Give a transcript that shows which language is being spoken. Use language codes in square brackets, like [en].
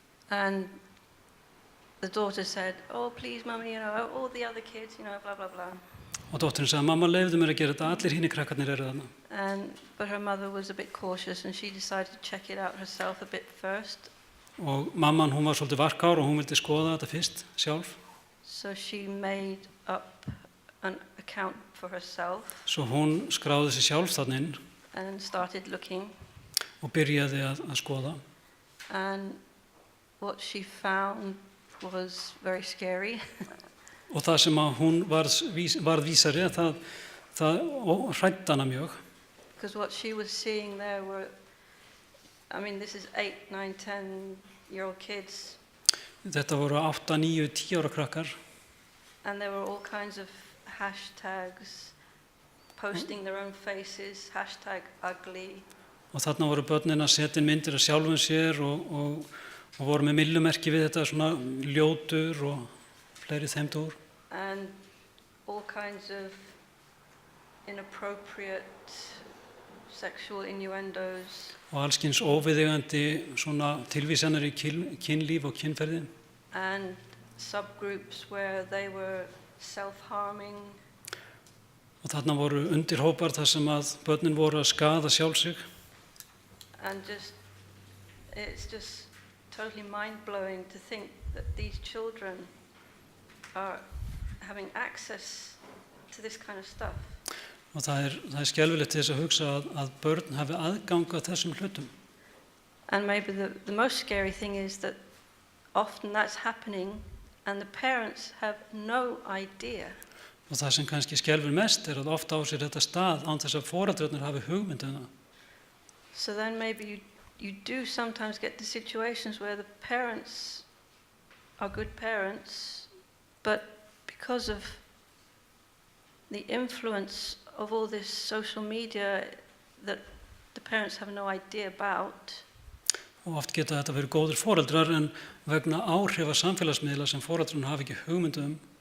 [en] And the daughter said, "Oh, please, mummy, all the other kids, blah blah blah." [is] Og dóttirinn sagði, mamma, leyfðu mér að gera þetta, allir hinir krakkarnir eru þarna. [en] But her mother was a bit cautious, and she decided to check it out herself a bit first. [is] Og mamman, hún var svolítið varkár og hún vildi skoða þetta fyrst sjálf. [en] So she made up an account for herself [is] Svo hún skráði sig sjálf þarna inn [en] and started looking. [is] og byrjaði að skoða. [en] And what she found was very scary. [is] Og það sem að hún varð vísari, það hræddi hana mjög. [en] Because what she was seeing there were, this is 8, 9, 10-year-old kids. [is] Þetta voru 8, 9, 10 ára krakkar. [en] And there were all kinds of hashtags, posting their own faces, #ugly. [is] Og þarna voru börnin að setja inn myndir af sjálfum sér og voru með millumerki við þetta, svona ljótur og fleiri þeimdur. [en] And all kinds of inappropriate sexual innuendos. [is] Og alls kyns óviðeigandi svona tilvísanir í kynlíf og kynferði. [en] And subgroups where they were self-harming. [is] Og þarna voru undirhópar þar sem að börnin voru að skaða sjálf sig. [en] And it's just totally mind-blowing to think that these children are having access to this kind of stuff. [is] Og það er skelfilegt til þess að hugsa að börn hafi aðgang að þessum hlutum. [en] And maybe the most scary thing is that often that's happening and the parents have no idea. [is] Og það sem kannski skelfir mest að ofta á sér þetta stað án þess að foreldrarnir hafi hugmynd um það. [en] So then maybe you do sometimes get the situations where the parents are good parents, but because of the influence of all this social media that the parents have no idea about. [is] Og oft geta þetta verið góðir foreldrar en vegna áhrifa samfélagsmiðla sem foreldrarnir hafi ekki hugmynd um.